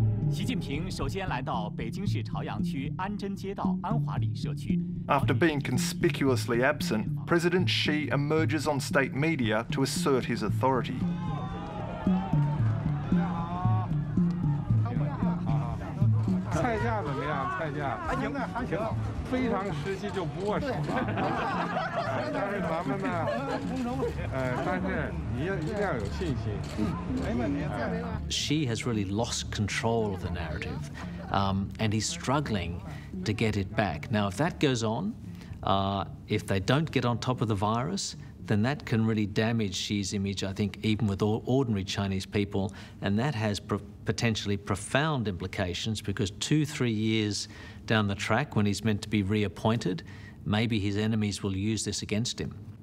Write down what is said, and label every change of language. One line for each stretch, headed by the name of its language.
Chinese: 习近平首先来到北京市朝阳区安贞街道安华里社区。
English: After being conspicuously absent, President Xi emerges on state media to assert his authority.
Chinese: 菜价怎么样？菜价还行，还行，非常时期就不握手了。但是咱们呢，但是你一定要有信心。没问题。
English: Xi has really lost control of the narrative, and he's struggling to get it back. Now, if that goes on, if they don't get on top of the virus, then that can really damage Xi's image, I think, even with ordinary Chinese people, and that has potentially profound implications because 2-3 years down the track, when he's meant to be reappointed, maybe his enemies will use this against him.